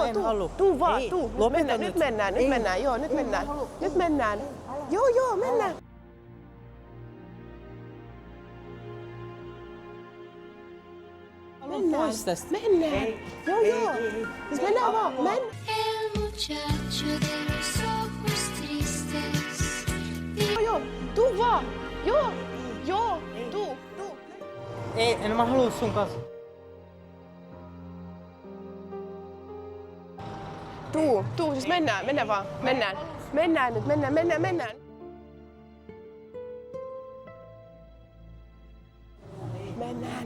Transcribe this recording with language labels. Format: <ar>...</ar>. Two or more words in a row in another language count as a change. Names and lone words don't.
<fi>Mä en tuu, halua. tuu vaan, Ei, tuu. Nyt lopeta mennään, nyt. nyt mennään, nyt Ei. mennään. Joo, nyt mennään. Nyt mennään. Joo, mennään. Mennään. Mennään. Joo. Siis mennään vaan.</fi> <es>El muchacho de los ojos tristes.</es> <fi>Joo, tuu vaan. Joo, tuu. Ei, en mä halua sun kanssa. Tuu, siis mennään vaan. Mennään nyt, mennään. Mennään.</fi>